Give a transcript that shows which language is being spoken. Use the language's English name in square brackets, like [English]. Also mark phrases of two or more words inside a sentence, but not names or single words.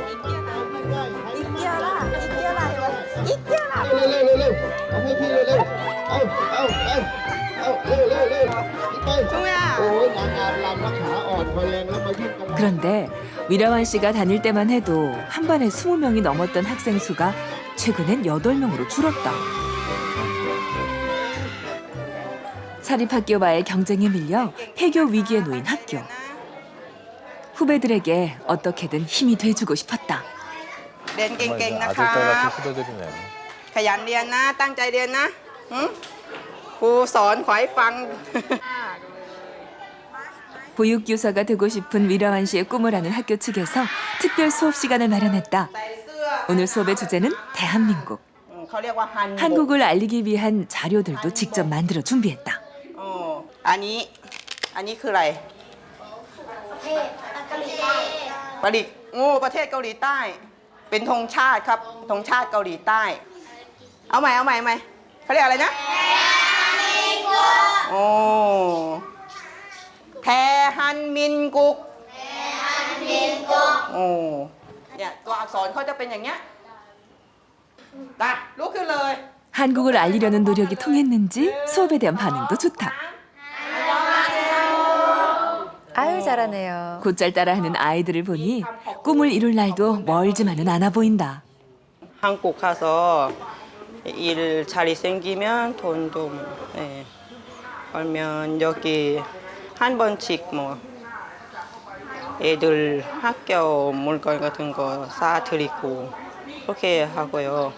[Korean] 그런데 위라완 씨가 다닐 때만 해도 한 반에 20명이 넘었던 학생 수가 최근엔 8명으로 줄었다. 사립학교와의 경쟁에 밀려 폐교 위기에 놓인 학교. 후배들에게 어떻게든 힘이 돼주고 싶었다. [Thai] เรียนเก่งๆ [Korean] 아들, 딸 같은 후배들이네. [Thai] ขยันเรียนนะ ตั้งใจเรียนนะครูสอนขอให้ฟัง [Korean] 보육교사가 되고 싶은 위라완 씨의 꿈을 아는 학교 측에서 특별 수업 시간을 마련했다. 오늘 수업의 주제는 대한민국. [Thai] เขาเรียกว่าฮัน [Korean] 한국을 알리기 위한 자료들도 직접 만들어 준비했다. [Thai] อันนี้คืออะไรประเทศเกาหลีใต้เป็นธงชาติครับธงชาติเกาหลีใต้เอาใหม่เขาเรียกอะไรนะแทฮันมินกุกเนี่ยตัวอักษรเขาจะเป็นอย่างเงี้ยลุกขึ้นเลย [Korean] 한국을 알리려는 노력이 통했는지 수업에 대한 반응도 좋다. 아유 잘하네요. 곧잘 따라하는 아이들을 보니 꿈을 이룰 날도 멀지만은 않아 보인다. 한국 가서 일 자리 생기면 돈도 벌면 여기 한 번씩 뭐 애들 학교 물건 같은 거 사드리고 그렇게 하고요.